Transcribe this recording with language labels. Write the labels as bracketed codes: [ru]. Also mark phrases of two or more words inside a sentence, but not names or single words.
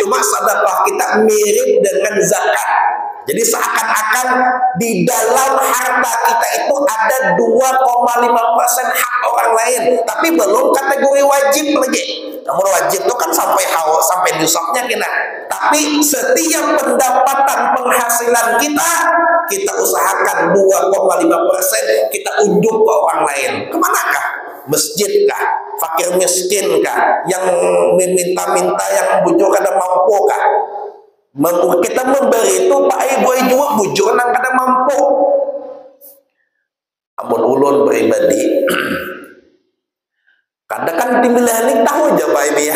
[id] Cuma sedekah kita mirip dengan zakat. Jadi seakan-akan di dalam harta kita itu ada 2,5% hak orang lain, tapi belum kategori wajib lagi. Namun wajib itu kan sampai nisabnya kita. Tapi setiap pendapatan penghasilan kita usahakan 2,5% kita unjuk ke orang lain. Kemanakah? Masjid kah? Fakir miskin kah? [bjn] Yang meminta-minta, yang bujur kada mampu kah? Kita memberi itu Pak Ibu juga bujur nang kada mampu. Amun ulun pribadi kadang kan timbilan ini tahu aja Pak Ibu ya.